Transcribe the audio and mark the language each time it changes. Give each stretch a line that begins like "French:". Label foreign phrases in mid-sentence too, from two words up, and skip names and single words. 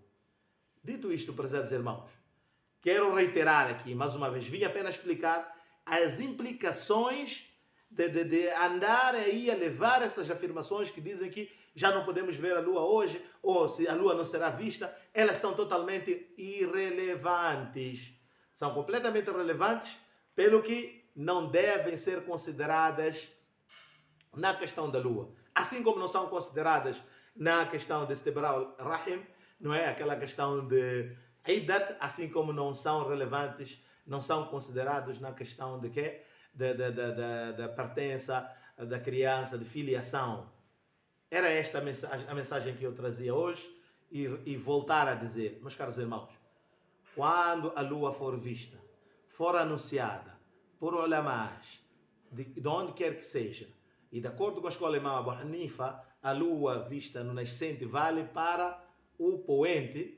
Portuguese: Dito isto, prezados irmãos, quero reiterar aqui, mais uma vez, vim apenas explicar as implicações de andar aí a levar essas afirmações que dizem que já não podemos ver a lua hoje, ou se a lua não será vista, elas são totalmente irrelevantes. São completamente irrelevantes, pelo que não devem ser consideradas na questão da lua. Assim como não são consideradas na questão de
Arabic: استبراء الرحم,
Portuguese: não é? Aquela questão de Iddat, assim como não são relevantes, não são considerados na questão de quê? Da pertença da criança, de filiação. Era esta a mensagem que eu trazia hoje e voltar a dizer, meus caros irmãos, quando a lua for vista, for anunciada por ulamás, de onde quer que seja, e de acordo com a escola Imam Abu Hanifa, a lua vista no nascente vale para o poente.